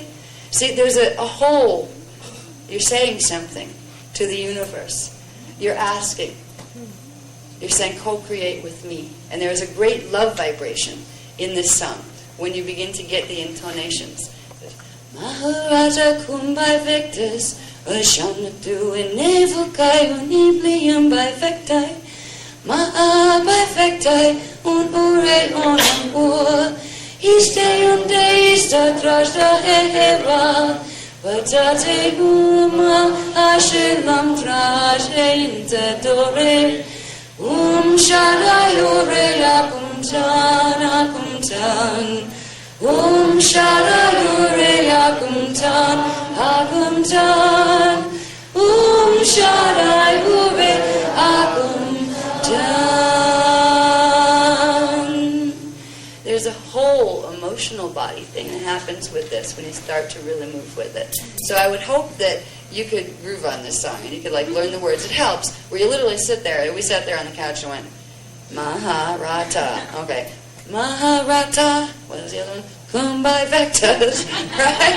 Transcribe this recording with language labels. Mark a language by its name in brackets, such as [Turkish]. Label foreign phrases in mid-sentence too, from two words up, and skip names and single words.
[English] See, there's a whole. You're saying something to the universe. You're asking. You're saying, co-create with me. And there is a great love vibration in this song when you begin to get the intonations. Maharaja Kumbai Vectas Ashana tu Inevukayuni Blium by Vectai Ma'a by Vectai Un ure onam ur Iste unde ista trajda hera Patate uma ashelam traje inte dore shaddai ure akum tan shaddai ure akum tan shaddai ure akum tan. There's a whole emotional body thing that happens with this when you start to really move with it. So I would hope that you could groove on this song and you could like learn the words. It helps where you literally sit there. We sat there on the couch and went, Maharata. Okay. Maharata. What was the other one? Kumbai Vectas. Right?